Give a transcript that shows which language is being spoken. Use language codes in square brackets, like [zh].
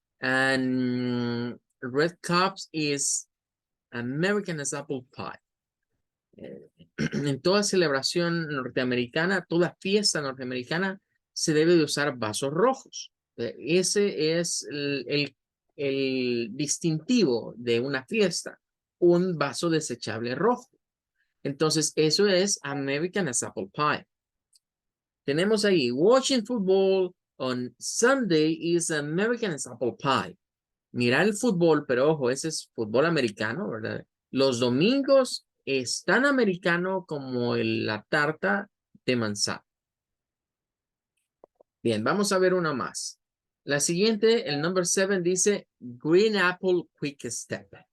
[en] And red cups is American as apple pie. [es] En toda celebración norteamericana, toda fiesta norteamericana, se debe de usar vasos rojos. Ese es el distintivo de una fiesta, un vaso desechable rojo. Entonces, eso es [en] American as apple pie. [es] Tenemos ahí, [en] watching football on Sunday is American as apple pie. [es] Mirar el fútbol, pero ojo, ese es fútbol americano, ¿verdad? Los domingos es tan americano como la tarta de manzana. Bien, vamos a ver una más. La siguiente, el number 7, dice Green Apple Quick Step.